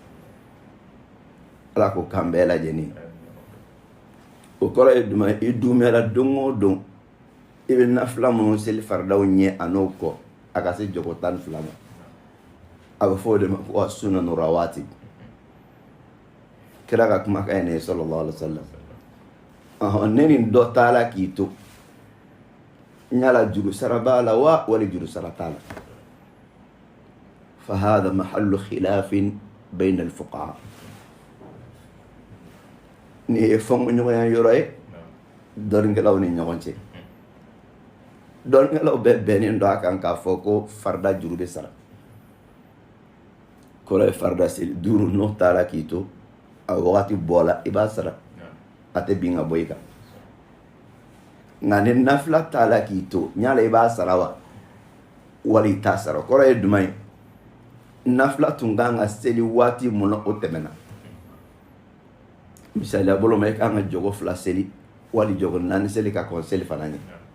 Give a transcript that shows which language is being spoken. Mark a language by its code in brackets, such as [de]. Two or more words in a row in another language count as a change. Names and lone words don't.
[bm] ala ko k'an bɛɛ lajɛlen o kɔrɔ ye jumɛn i dumɛra don o don i bɛ nafila minnu seli faridaw ɲɛ a n'o kɔ a ka se jɔko 12 ma a bɛ fɔ o de ma ko [ar] السنن الرواتب [bm] kira ka kumakan ye ne ye [ar] صلى الله عليه وسلم [bm] ne ni dɔ taala k'i to n yala juru sara b'a la wa wali juru sara t'a la [ar] فهذا محل خلاف بين الفقهاء [bm] ni ye fɔnkɔɲɔgɔnya yɔrɔ ye dɔnnikɛlaw ni ɲɔgɔn cɛ dɔnnikɛlaw bɛɛ bɛnnen don a kan k'a fɔ ko farida juru bɛ sara kɔrɔ ye farida seli 5 n'o taara k'i to a wagati bɔla i b'a sara a tɛ bin ka bɔ i kan nka ni nafila taara k'i to ɲala i b'a sara wa wali i t'a sara kɔrɔ ye jumɛn ye nafila tun kan ka seli waati mun na o tɛmɛna misaliya bolo ma i kan ka jogo 2 seli wali jogo 4 seli ka kɔn seli fana ɲɛ